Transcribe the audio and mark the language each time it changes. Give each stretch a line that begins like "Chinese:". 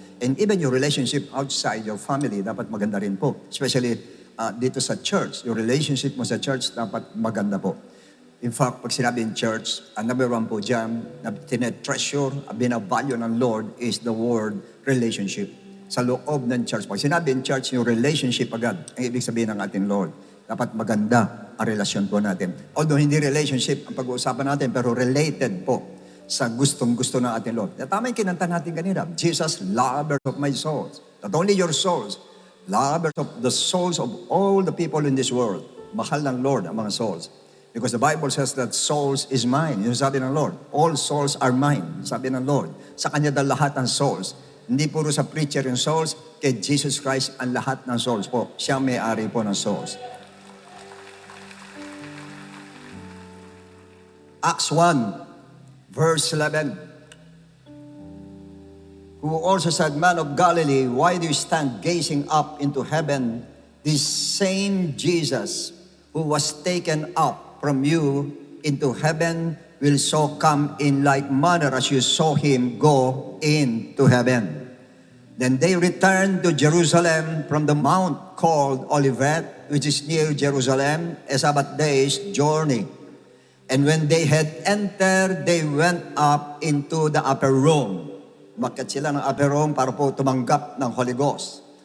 English: And even your relationship outside your family
Filipino: dapat maganda rin po. Especially dito sa church, yung relationship mo sa church dapat maganda po. In fact, pag sinabi in church, ang number one po dyan, na tinetreasure, binavalue ng Lord
English: is the word relationship.
Filipino: Sa loob ng church. Pag sinabi in church, yung relationship agad, ang ibig sabihin ng ating Lord. Dapat maganda ang relasyon po natin. Although hindi relationship ang pag-uusapan natin, pero related po sa gustong-gusto ng ating Lord. Tama yung kinanta natin kanina.
English: Jesus, lover of my souls. Not only your souls, lover of the souls of all the people in this world.
Filipino: Mahal ng Lord ang mga souls.
English: Because the Bible says that souls is mine.
Filipino: Yung sabi ng Lord,
English: all souls are mine.
Filipino: Sabi ng Lord, sa Kanya dahil lahat ng souls. Hindi puro sa preacher yung souls, kay Jesus Christ ang lahat ng souls po. Siya may-ari po ng souls.
English: Acts 1, verse 11. Who also said, Man of Galilee, why do you stand gazing up into heaven? This same Jesus who was taken up from you into heaven will so come in like manner as you saw him go into heaven. Then they returned to Jerusalem from the mount called Olivet, which is near Jerusalem, a Sabbath day's journey. And when they had entered, they went up into the upper room.
Filipino: Bakit sila ng upper room para po tumanggap ng Holy Ghost.